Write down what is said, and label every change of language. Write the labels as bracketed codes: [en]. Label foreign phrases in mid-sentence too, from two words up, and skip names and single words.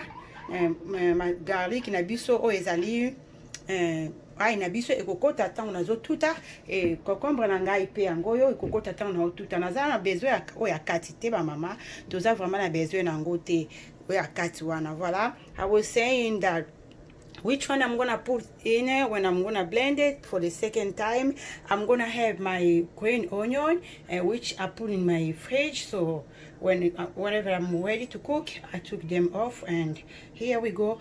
[ln] Garlic na biso oyo ezali ai na biso ekokota tango nazotuta. Concombre na ngai pe yango oyo ekokota tango na otuta. Naza na besoin oyo ya kati te ba mama, toza vraiment na besoin nango te oyo ya kati wana. Voilà, [en] I was saying that which one I'm gonna put in it when I'm gonna blend it for the second time. I'm gonna have my green onion, which I put in my fridge, so whenever I'm ready to cook, I took them off, and here we go.